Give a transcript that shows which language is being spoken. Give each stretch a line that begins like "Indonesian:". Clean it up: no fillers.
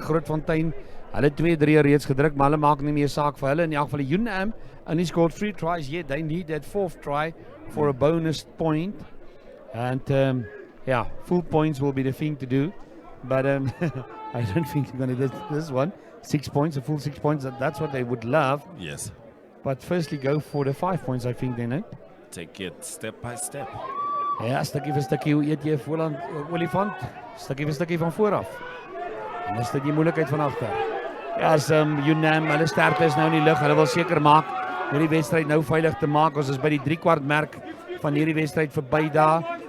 Afrikaans: Grootfontein, hulle 2-3 reeds gedruk, maar hulle maak nie meer saak vir hulle. In elk geval die Unam,
English: and he scored 3 tries yet. They need that 4th try for a bonus point. And yeah, full points will be the thing to do. But I don't think you're going to do this one. 6 points, a full 6 points, that's what they would love. Yes. But firstly go for the 5 points, I think, then, eh? Take it step by step.
Afrikaans: Ja, stukkie vir stukkie, hoe eet jy 'n olifant? Stukkie vir stukkie van vooraf. En dis dit die moeilikheid van agter. Ja, as Unam, hulle sterkte is nou in die lug. Hulle wil seker maak hierdie wedstryd nou veilig te maak. Ons is by die 3/4 merk van hierdie wedstryd verby daar.